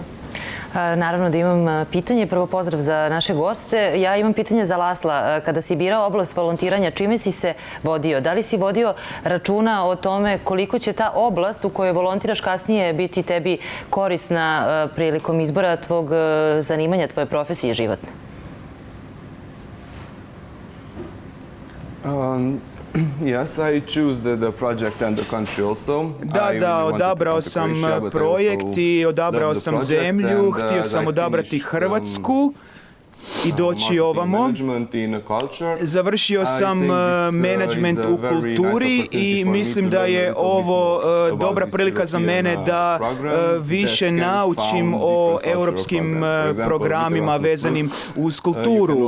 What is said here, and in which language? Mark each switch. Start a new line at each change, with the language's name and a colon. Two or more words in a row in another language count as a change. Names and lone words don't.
Serbian: Naravno da imam pitanje. Prvo pozdrav za naše goste. Ja imam pitanje za Lasla. Kada si birao oblast volontiranja, čime si se vodio? Da li si vodio računa o tome koliko će ta oblast u kojoj volontiraš kasnije biti tebi korisna prilikom izbora tvog zanimanja, tvoje profesije životne?
English: Yes, I choose the project and the country also.
Croatian: Da, odabrao sam projekt i odabrao sam zemlju, htio sam odabrati Hrvatsku i doći ovamo. Završio sam menadžment u kulturi i mislim da je ovo dobra prilika za mene da više naučim o europskim programima vezanim uz kulturu.